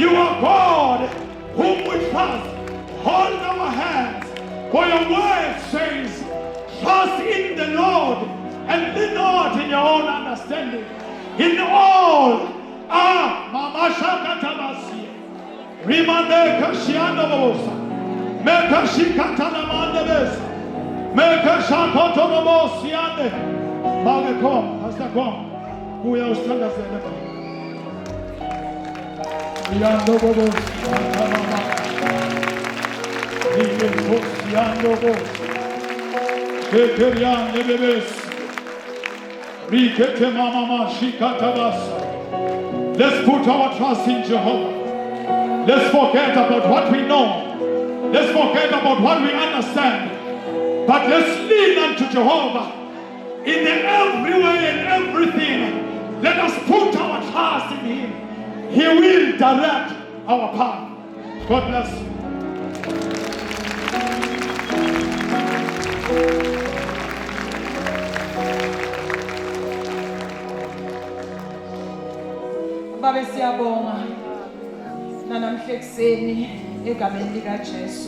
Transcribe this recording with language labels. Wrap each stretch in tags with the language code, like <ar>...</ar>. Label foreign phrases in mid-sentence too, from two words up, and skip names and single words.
<en>You are God whom we trust. Hold our hands. For your word says, trust in the Lord and lean not in your own understanding. In all, Rimande kashiando bosa. Meka shikatana mande besa. Meka shakoto bosi ande. Mage kom, pastor kom. Kuya ustana zele. Yando bosi. Yando bosi. Keterian bebes. Rikete mama shikatabasa. Let's put our trust in Jehovah. Let's forget about what we know. Let's forget about what we understand. But let's lean unto Jehovah. In every way and everything, let us put our trust in Him. He will direct our path. God bless you.</en> <zu>Babe siyabonga namhla ekseni egameni lika Jesu.</zu>